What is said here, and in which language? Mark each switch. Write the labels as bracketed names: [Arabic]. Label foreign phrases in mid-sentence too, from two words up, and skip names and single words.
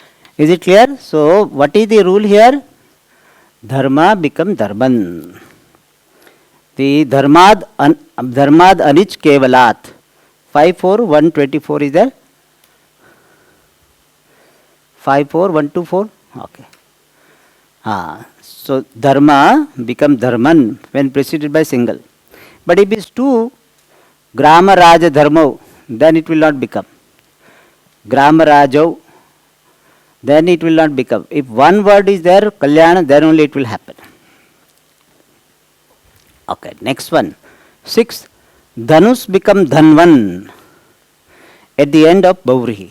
[English] Is it clear? So, what is the rule here? Dharma become dharman. [Sanskrit] The dharmad anich kevalat. [English] 54124 is there? 54124. Okay. So dharma become dharman when preceded by single. But if it is two, [Sanskrit] grama raja dharmo, [English] then it will not become. [Sanskrit] Grama rajau, [English] then it will not become. If one word is there, kalyana, then only it will happen. Okay, next one. 6. Dhanus become dhanvan at the end of Baurihi.